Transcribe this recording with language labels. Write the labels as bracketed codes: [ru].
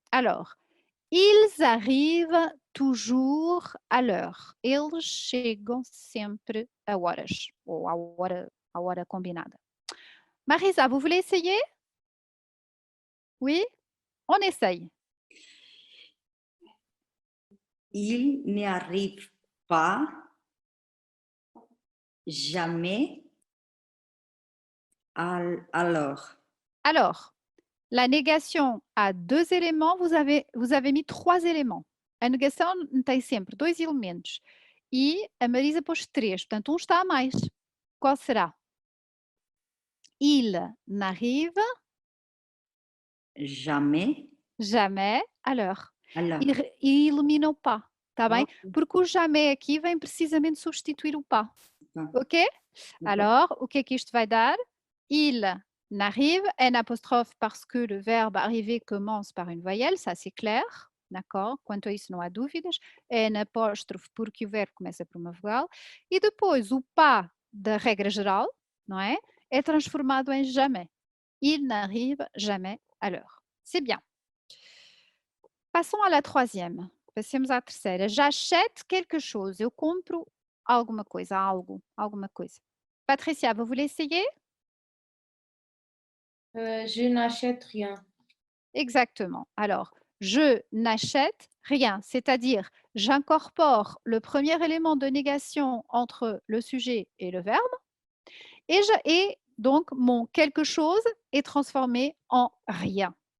[fr] Alors, ils arrivent toujours à l'heure. [pt] Eles chegam sempre a horas. Ou à hora combinada. [fr] Marisa, vous voulez essayer? Oui? On essaye. Il n'y arrive pas jamais à l'heure. Alors, la négation a deux éléments, vous avez mis trois éléments. [pt] A negação tem sempre dois elementos. E a Marisa pôs três, portanto, está a mais. Qual será? [fr] Il n'arrive jamais à l'heure. à l'heure. [pt] E elimina o pas, está bem? Ok. Porque o jamais aqui vem precisamente substituir o pas. Tá. Ok? Alors, o que é que isto vai dar? [fr] Il n'arrive, N apostrophe parce que le verbe arriver commence par une voyelle, ça c'est clair, d'accord? [pt] Quanto a isso não há dúvidas. N apóstrofe porque o verbo começa por uma vogal. E depois o pas da regra geral, não é? É transformado em jamais. [fr] Il n'arrive jamais à l'heure. C'est bien. Passons à la troisième. [pt] Passemos à terceira. [fr] J'achète quelque chose. [pt] Eu compro alguma coisa, alguma coisa. [fr] Patricia, vous voulez essayer? Je n'achète rien. Exactement. Alors, je n'achète rien, c'est-à-dire j'incorpore le premier élément de négation entre le sujet et le verbe et donc mon quelque chose est transformé en rien.